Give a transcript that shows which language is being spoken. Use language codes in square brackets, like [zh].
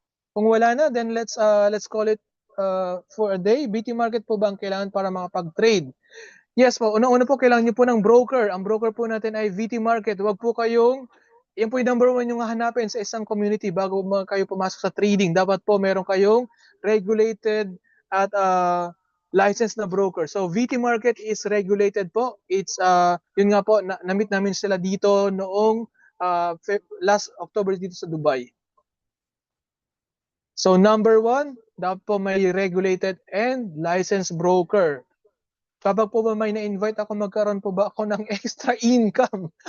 [en] Kung wala na, then let's call it for a day. [tl] BT market po ba ang kailangan para makapag-trade? Yes po. Una-una po, kailangan nyo po ng broker. Ang broker po natin ay VT market. Huwag po yan po yung number 1 yung hanapin sa isang community bago kayo pumasok sa trading. Dapat po meron kayong regulated at licensed na broker. [en] So VT market is regulated po. [tl] It's yun nga po, na-meet namin sila dito noong last October dito sa Dubai. So number 1, dapat po may regulated and licensed broker. Kapag po ba may na-invite ako, magkaroon po ba ako ng extra income?